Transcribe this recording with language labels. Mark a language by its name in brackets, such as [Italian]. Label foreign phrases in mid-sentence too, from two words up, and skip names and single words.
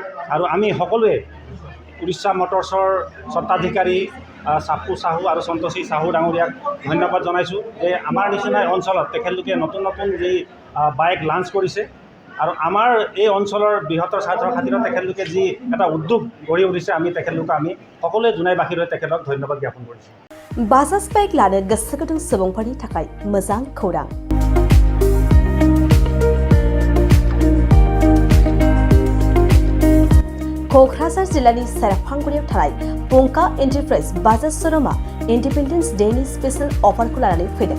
[Assamese] আৰু আমি সকলোৱে উড়িষ্যা মটৰ্ছৰ স্বত্বাধিকাৰী চাপ্পু চাহু আৰু সন্তোষী চাহু ডাঙৰীয়াক ধন্যবাদ জনাইছোঁ যে আমাৰ নিচিনা অঞ্চলত তেখেতলোকে নতুন নতুন যি বাইক লঞ্চ কৰিছে আৰু আমাৰ এই অঞ্চলৰ বৃহত্তৰ স্বাৰ্থৰ খাতিৰত তেখেতলোকে যি এটা উদ্যোগ গঢ়ি উঠিছে, আমি সকলোৱে জোনাইবাসীৰ হৈ তেখেতক ধন্যবাদ জ্ঞাপন কৰিছোঁ। [Bodo] बाजाज बाइक लानो गोसो गुदुं सुबुंफोरनि थाखाय मोजां खौरां। क'क्राझार जिल्लानि सेरफांगुरियाव थानाय पंका एन्टारप्राइज बाजाज श'रुमा इन्डिपेन्डेन्स डेनि [English] special offer [Bodo] लानानै फैदों।